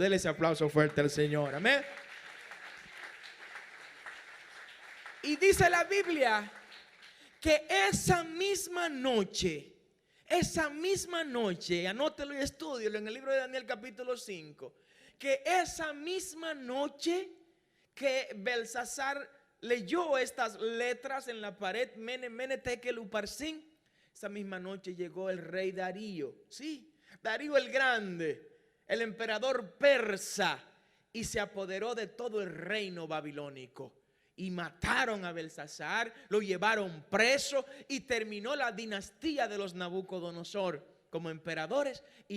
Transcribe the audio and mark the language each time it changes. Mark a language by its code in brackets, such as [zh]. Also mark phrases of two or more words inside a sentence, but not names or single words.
[es] Dele ese aplauso fuerte al Señor, amén. Y dice la Biblia que esa misma noche, anótelo y estúdielo en el libro de Daniel capítulo 5, que esa misma noche que Belsasar leyó estas letras en la pared, [arc] מנא מנא תקל ופרסין, [es] esa misma noche llegó el rey Darío, sí, Darío el Grande, el emperador persa, y se apoderó de todo el reino babilónico. Y mataron a Belsasar, lo llevaron preso y terminó la dinastía de los Nabucodonosor como emperadores, y